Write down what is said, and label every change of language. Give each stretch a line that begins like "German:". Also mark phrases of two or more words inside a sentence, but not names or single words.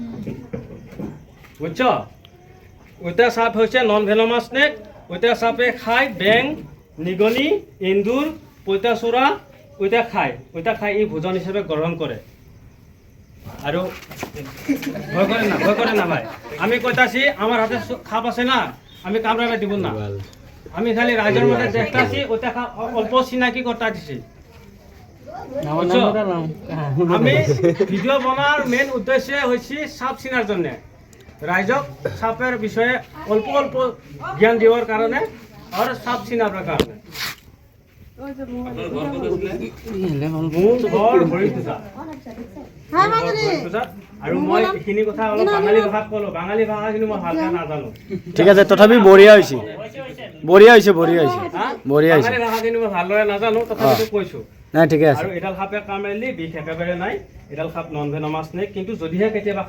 Bangla: বুঝছো ওইটা সাপ হচ্ছে
English: non venomous snake
Bangla: ওইটা সাপে খায় ব্যাং নিগনি এন্দুর পইতাচোরা ওইটা খায় এই ভোজন হিসেবে গ্রহণ করে আর ভয় করে না ভাই আমি কইতাছি আমার হাতে খাপ আছে না আমি কামড়াবে দিব না আমি খালি রাইজের মধ্যে দেখতাছি ওইটা অল্প চিনাকি করতে দিছি আমি ভিডিও বনার মেন উদ্দেশ্য হয়েছি সাপ চিনার জন্য রাইজক সাপের বিষয়ে অল্প অল্প জ্ঞান দেওয়ার কারণে আর সাপ চিনার কারণে
Assamese: আৰু মই এইখিনি কথা অলপ বাঙালী ভাষাত ক'লো বাঙালী ভাষাখিনি মই ভালকৈ নাজানো ঠিক আছে তথাপি বঢ়িয়া হৈছে বাঙালী ভাষাখিনি মই ভালদৰে নাজানো তথাপিতো কৈছো নাই ঠিকে আছে আৰু এডাল সাপে কামুৰিলে বিষ একেবাৰে নাই এডাল সাপ
English: non venomous
Assamese: নাই কিন্তু যদিহে কেতিয়াবা